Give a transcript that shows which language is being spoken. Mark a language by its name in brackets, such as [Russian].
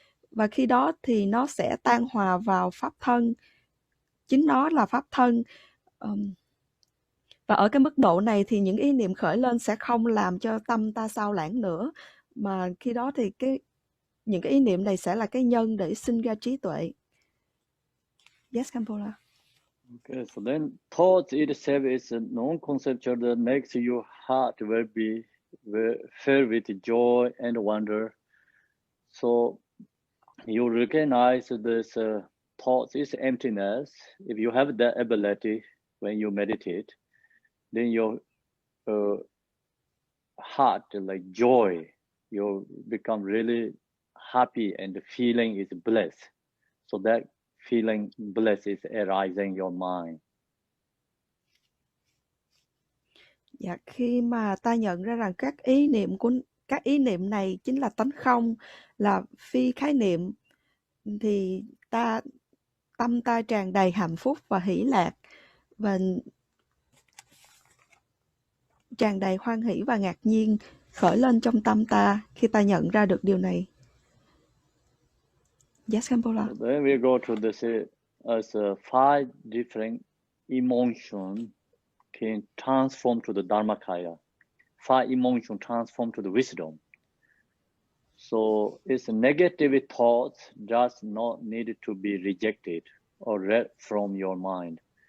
[Vietnamese] Và khi đó thì nó sẽ tan hòa vào pháp thân, chính nó là pháp thân. Và ở cái mức độ này thì những ý niệm khởi lên sẽ không làm cho tâm ta sao lãng nữa, mà khi đó thì những cái ý niệm này sẽ là cái nhân để sinh ra trí tuệ. [English] Yes, Kampola. Okay, so then thought itself is non-conceptual that makes your heart will filled with joy and wonder. So you recognize this thought is emptiness. If you have that ability when you meditate, then your heart, like joy, you become really happy and the feeling is bliss. So that feeling bliss is arising in your mind. [Vietnamese] Dạ, khi mà ta nhận ra rằng các ý niệm này chính là tánh không, là phi khái niệm, thì tâm ta tràn đầy hạnh phúc và hỷ lạc, và tràn đầy hoan hỷ và ngạc nhiên khởi lên trong tâm ta khi ta nhận ra được điều này. [English] Yes, Kampola. Then we go to this as 5 different emotions can transform to the Dharmakaya. 5 emotions transform to the wisdom. So it's negative thoughts does not need to be rejected or read from your mind.